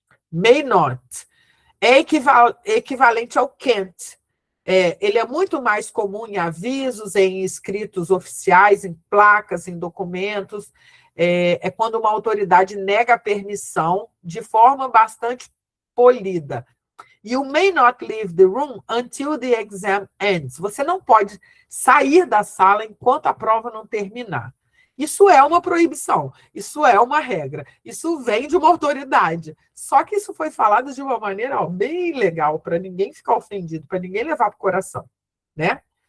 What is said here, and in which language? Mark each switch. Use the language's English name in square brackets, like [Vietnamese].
[Portuguese] May not é equivalente ao can't. Ele é muito mais comum em avisos, em escritos oficiais, em placas, em documentos. É quando uma autoridade nega a permissão de forma bastante polida. [English] You may not leave the room until the exam ends. [Portuguese] Você não pode sair da sala enquanto a prova não terminar. Isso é uma proibição, isso é uma regra, isso vem de uma autoridade. Só que isso foi falado de uma maneira bem legal, para ninguém ficar ofendido, para ninguém levar para o coração, né?